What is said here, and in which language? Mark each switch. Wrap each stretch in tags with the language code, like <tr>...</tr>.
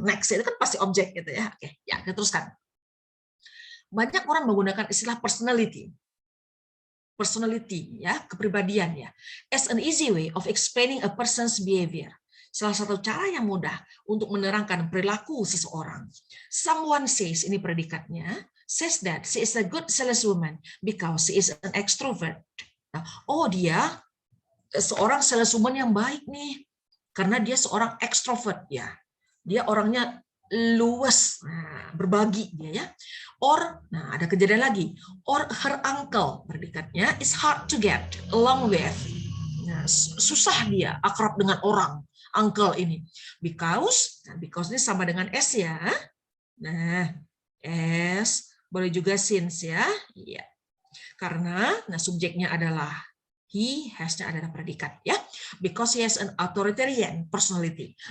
<id>Next itu kan pasti objek gitu ya. Oke, ya kita teruskan. Banyak orang menggunakan istilah personality ya, kepribadian ya,</id> <en>as an easy way of explaining a person's behavior.</en> <id>Salah satu cara yang mudah untuk menerangkan perilaku seseorang.</id> <en>Someone says,</en> <id>ini predikatnya,</id> <en>says that she is a good saleswoman because she is an extrovert.</en> <id>Nah, oh dia seorang saleswoman yang baik nih, karena dia seorang extrovert ya. Dia orangnya luas, nah, berbagi dia ya. Or, nah ada kejadian lagi.</id> <en>Or her uncle,</en> <id>predikatnya,</id> <en>is hard to get along with.</en> <id>Nah, susah dia akrab dengan orang. Uncle ini, because ini sama dengan S ya. Nah, S boleh juga since ya. Iya. Karena nah subjeknya adalah</id> <en>He has-nya</en> <id>adalah predikat ya,</id> <en>because he has an authoritarian personality.</en>